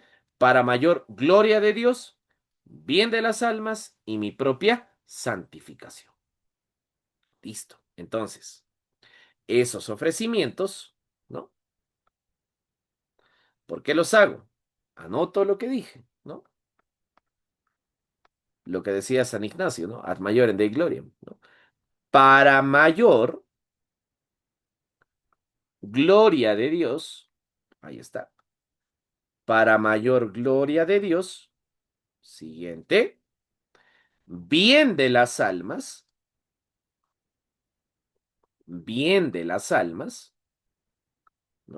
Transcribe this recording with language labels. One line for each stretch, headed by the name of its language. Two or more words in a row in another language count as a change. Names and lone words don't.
Spanish: Para mayor gloria de Dios, bien de las almas y mi propia santificación. Listo. Entonces, esos ofrecimientos, ¿no? ¿Por qué los hago? Anoto lo que dije, ¿no? Lo que decía San Ignacio, ¿no?
Latin: Ad majorem Dei gloriam,
Spanish: ¿no? para mayor gloria de Dios, ahí está, para mayor gloria de Dios, siguiente, bien de las almas, bien de las almas, ¿no?